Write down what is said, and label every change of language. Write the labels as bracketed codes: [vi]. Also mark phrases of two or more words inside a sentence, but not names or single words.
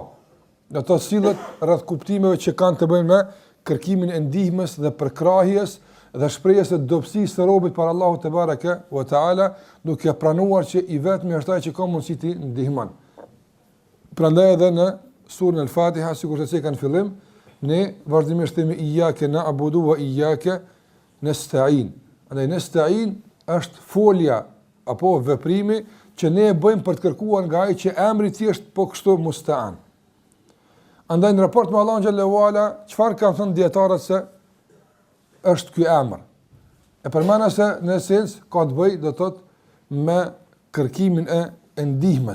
[sq] Në të sillet rreth kuptimeve që kanë të bëjnë me kërkimin e ndihmës dhe përkrahjes dhe shprehjes së dobësisë së robit për Allahut [ar] تبارك وتعالى, [sq] duke pranuar që i vetmi është ai që ka mundësi të ndihmon. Prandaj edhe në surën Al-Fatiha, sikur se kanë fillim, ne vazhdimisht themi [ar] إياك نعبد وإياك نستعين. [sq] Andaj nasta'in është folja apo veprimi që ne e bëjmë për të kërkuar nga ai që emri i tij është po kështu musta'an. Andaj në raport me Allahun xhallahu ala, çfarë kanë thënë dietarët se është ky emër? E përmana se në esencë ka të bëjë do të thotë me kërkimin e ndihmës.